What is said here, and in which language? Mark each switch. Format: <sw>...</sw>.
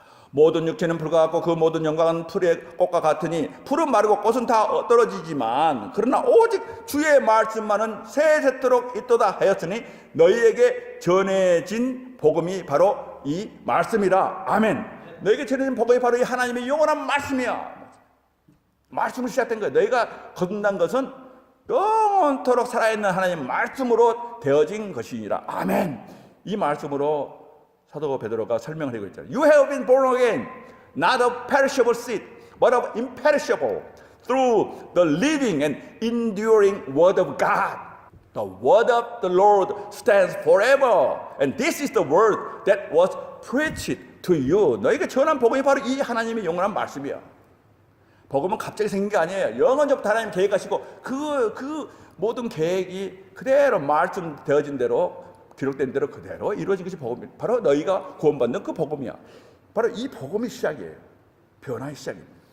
<ko>모든 육체는 풀과 같고 그 모든 영광은 풀의 꽃과 같으니 풀은 마르고 꽃은 다 떨어지지만 그러나 오직 주의 말씀만은 세세토록 있도다 하였으니 너희에게 전해진 복음이 바로 이 말씀이라. 아멘. 너에게 전해진 복음이 바로 이 하나님의 영원한 말씀이야. 말씀으로 시작된 거야. 너희가 거듭난 것은 영원토록 살아있는 하나님 말씀으로 되어진 것이니라. 아멘. 이 말씀으로 사도 베드로가 설명을 하고 있잖아요.</ko> <en>You have been born again, not of perishable seed, but of imperishable, through the living and enduring word of God. The word of the Lord stands forever, and this is the word that was preached to you.</en> <ko>너에게 전한 복음이 바로 이 하나님의 영원한 말씀이야. 복음은 갑자기 생긴 게 아니에요. 영원전부터 하나님 계획하시고 그 모든 계획이 그대로 말씀되어진 대로, 기록된 대로 그대로 이루어진 것이 복음이에요. 바로 너희가 구원받는 그 복음이야. 바로 이 복음이 시작이에요. 변화의 시작입니다.</ko>